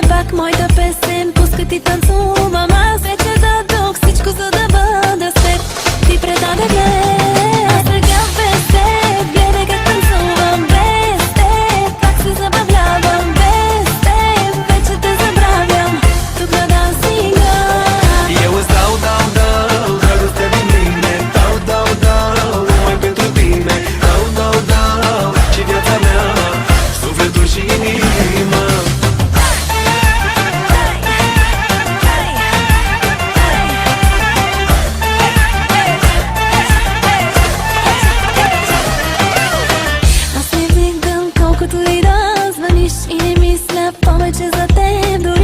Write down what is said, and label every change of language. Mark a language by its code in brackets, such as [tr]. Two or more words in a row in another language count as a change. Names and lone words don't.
[bg] Пак моята песен пускат и танцувам. Аз вече дадох всичко, за да бъда с теб. Ти предадах мен, а сега без теб гледай как танцувам. Без теб пак се забавлявам. Без теб вече те забравям. Тук на дансинга [ro] eu îți dau dragostea din mine. Dau, numai pentru tine. Dau, și viața mea, sufletul și inima. [bg] Аз не вдигам колкото и да звъниш и не мисля повече за теб.